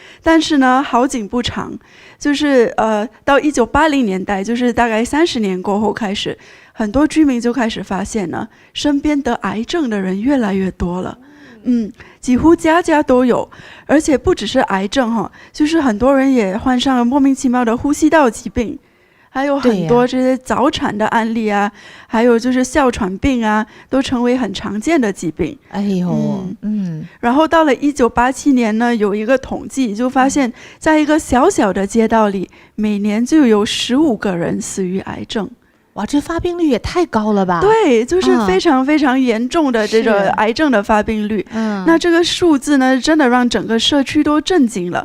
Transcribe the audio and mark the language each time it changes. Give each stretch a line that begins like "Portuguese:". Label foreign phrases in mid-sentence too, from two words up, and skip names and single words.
Chinese: 但是呢，好景不長，就是到1980年代，就是大概30年過後開始，很多居民就開始發現呢，身邊得癌症的人越來越多了。幾乎家家都有，而且不只是癌症哈，就是很多人也患上了莫名其妙的呼吸道疾病，還有很多這些早產的案例啊，還有就是哮喘病啊，都成為很常見的疾病。哎呦，然後到了1987 年呢，有一個統計就發現，在一個小小的街道裡，每年就有15個人死於癌症。哇，這發病率也太高了吧？對，就是非常非常嚴重的這個癌症的發病率。那這個數字呢，真的讓整個社區都震驚了。